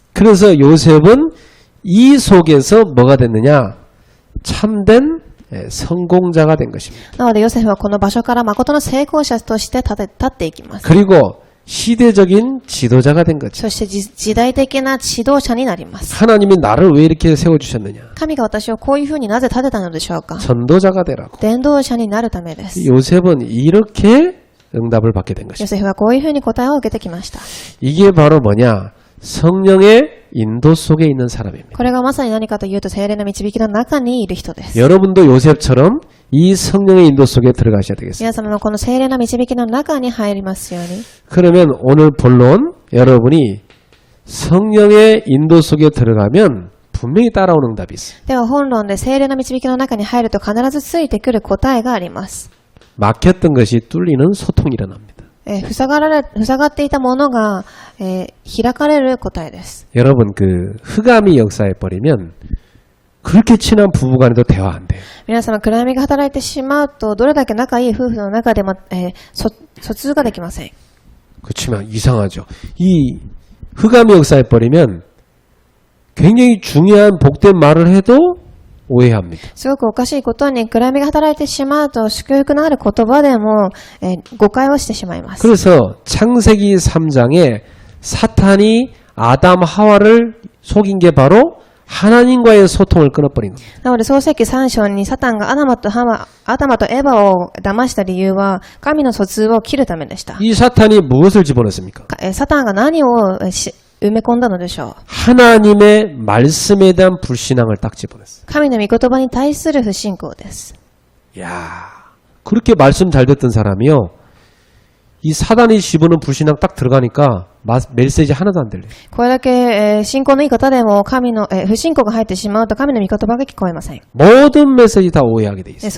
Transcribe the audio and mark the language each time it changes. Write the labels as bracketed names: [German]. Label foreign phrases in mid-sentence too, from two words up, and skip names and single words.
[Korean] 그래서 요셉은 이 속에서 뭐가 됐느냐? 참된 성공자가 된 것입니다. [Japanese] なのでヨセフはこの場所から誠の成功者として立っていきます。 [Korean] 그리고 시대적인 지도자가 된 거죠. [Japanese] そして時代的な指導者になります。 [Korean] 하나님이 나를 왜 이렇게 세워주셨느냐? [Japanese] 神が私をこういうふうになぜ立てたのでしょうか。 [Korean] 전도자가 되라고. [Japanese] 伝道者になるためです。 [Korean] 요셉은 이렇게 응답을 받게 된 [Japanese] ヨ [Korean] 것입니다. [Japanese] セフはこういうふうに答えを受けてきました。 [Korean] 이게 바로 뭐냐? 성령의 인도 속에 있는 사람입니다. [Japanese] これがまさに何かというと聖霊の導きの中にいる人です。 [Korean] 여러분도 요셉처럼 이 성령의 인도 속에 들어가셔야 되겠습니다. [Japanese] 皆様もこの聖霊の導きの中に入りますように。 [Korean] 그러면 오늘 본론 여러분이 성령의 인도 속에 들어가면 분명히 따라오는 응답이 있어요. [Japanese] では本論で聖霊の導きの中に入ると必ずついてくる答えがあります。 [Korean] 막혔던 것이 뚫리는 소통이 일어납니다. [Japanese] 塞がっていたものが、開かれる答えです。 [Korean] 여러분 그 흑암이 역사해 버리면 그렇게 친한 부부간에도 대화 안 돼요. [Japanese] 皆様暗闇が働いてしまうとどれだけ仲いい夫婦の中でも、疎通ができません。 [Korean] 그렇지만 이상하죠. 이 흑암이 역사해 버리면 굉장히 중요한 복된 말을 해도 오해합니다. [Japanese] すごくおかしいことに暗闇が働いてしまうと祝福のある言葉でも、誤解をしてしまいます。 [Korean] 그래서 창세기 3장에 사탄이 아담 하와를 속인 게 바로 하나님과의 소통을 끊어버린 겁니다. [Japanese] なので創世記3章にサタンがアダマとエヴァを騙した理由は神の疎通を切るためでした。 [Korean] 이 사탄이 무엇을 집어넣습니까? [Japanese] サタンが何を埋め込んだのでしょう。 [Korean] 하나님의 말씀에 대한 불신앙을 딱 집어넣었어요. [Japanese] 神の御言葉に対する不信仰です。 [Korean] 야, 그렇게 말씀 잘 듣던 사람이요. 이 사단이 집어넣은 불신앙 딱 들어가니까 메시지 하나도 안 들려요. [Japanese] これだけ、信仰のいい方でも神の、不信仰が入ってしまうと神の御言葉が聞こえません。 [Korean] 모든 메시지 다 오해하게 돼 있어요.